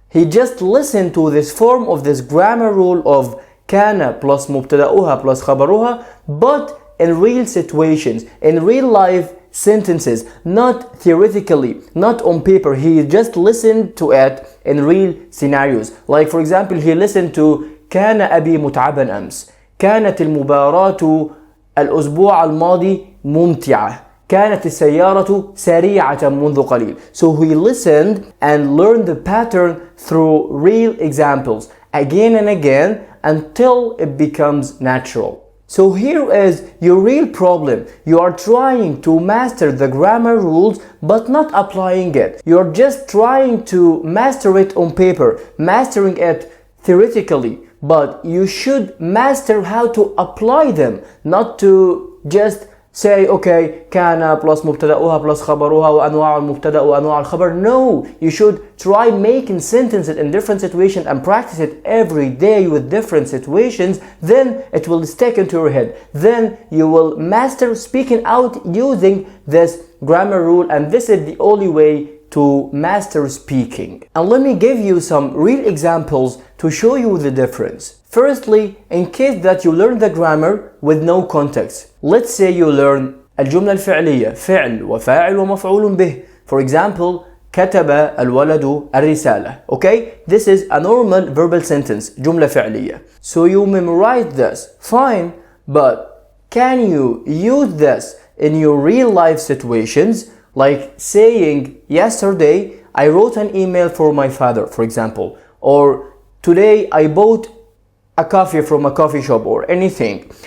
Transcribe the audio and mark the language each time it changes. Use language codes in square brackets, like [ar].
[en] He just listened to this form of this grammar rule of كان plus مبتدأها plus خبرها, but in real situations, in real life sentences, not theoretically, not on paper. He just listened to it in real scenarios. Like for example, he listened to [ar] كان أبي متعبا أمس. كانت المباراة الأسبوع الماضي ممتعة. كانت السيارة سريعة منذ قليل. [en] So he listened and learned the pattern through real examples again and again until it becomes natural. So here is your real problem. You are trying to master the grammar rules but not applying it. You're just trying to master it on paper, mastering it theoretically, but you should master how to apply them, not to just say okay كان plus مبتدأها plus خبرها [ar] وأنواع المبتدأ وأنواع الخبر. [en] No, you should try making sentences in different situations and practice it every day with different situations. Then it will stick into your head. Then you will master speaking out using this grammar rule, and this is the only way to master speaking. And let me give you some real examples to show you the difference. Firstly, in case that you learn the grammar with no context. Let's say you learn [ar] الجملة الفعلية فعل وفاعل ومفعول به. [en] For example, [ar] كتب الولد الرسالة. [en] Okay, this is a normal verbal sentence, جملة فعلية. So you memorize this, fine, but can you use this in your real life situations? Like saying, yesterday I wrote an email for my father, for example, or today I bought a coffee from a coffee shop, or anything.